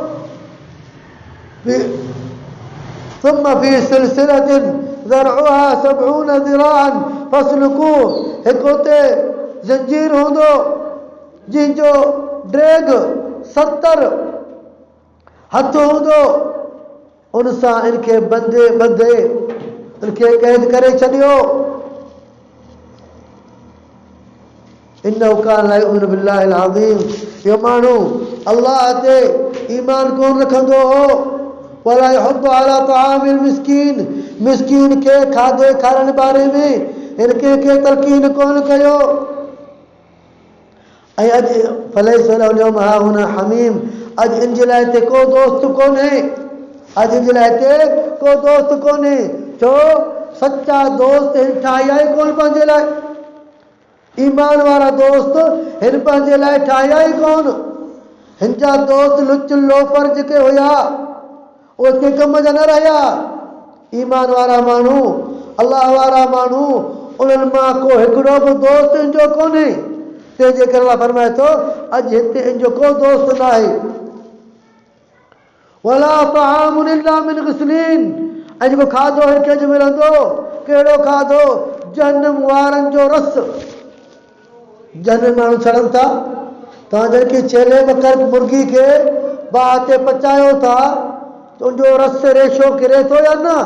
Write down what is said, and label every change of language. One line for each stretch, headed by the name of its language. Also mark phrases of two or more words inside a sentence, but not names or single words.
Arabic: ثم في سلسلة ذرعها سبعون ذراعا فاسلكوه,
Sindhi: हिकु हुते ज़ंजीर हूंदो जंहिंजो ड्रैग 70 हथ हूंदो, उन सां इनखे ॿधे इनखे क़ैद करे छॾियो।
Arabic: إنه كان لا يؤمن بالله العظيم,
Sindhi: इहो माण्हू अल्लाह ते ईमान कोन रखंदो हो।
Arabic: ولا يحب على طعام المسكين,
Sindhi: मिस्कीन खे खाधे खाराइण बारे में हिन कंहिंखे तलक़ीन कोन कयो। ऐं अॼु
Arabic: فليس له اليوم هاهنا حميم,
Sindhi: अॼु इन जे लाइ हिते को दोस्त कोन्हे, अॼु इन जे लाइ हिते को दोस्त कोन्हे। छो? सचा दोस्त हिन ठाहिया ई कोन पंहिंजे लाइ, ईमान वारा दोस्त हिन पंहिंजे लाइ ठाहिया ई कोन। हिन जा दोस्त लुच लोफर जेके हुया उहे कंहिं कम जा न रहिया। ईमान वारा माण्हू, अल्लाह वारा माण्हू, उन्हनि मां को हिकिड़ो बि दोस्त इन जो कोन्हे। तंहिंजे करे अल्लाह फरमाए थो अॼु हिते इन जो को दोस्त न आहे।
Arabic: ولا طعام إلا من غسلين,
Sindhi: ऐं जेको खाधो हिनखे अॼु मिलंदो, कहिड़ो खाधो? जहन्नम वारनि जो रस। जहन्नम माण्हू छड़नि था, तव्हां जॾहिं छेले बकर मुर्गी खे बाहि ते पचायो था त उनजो रस रेशो किरे थो या न?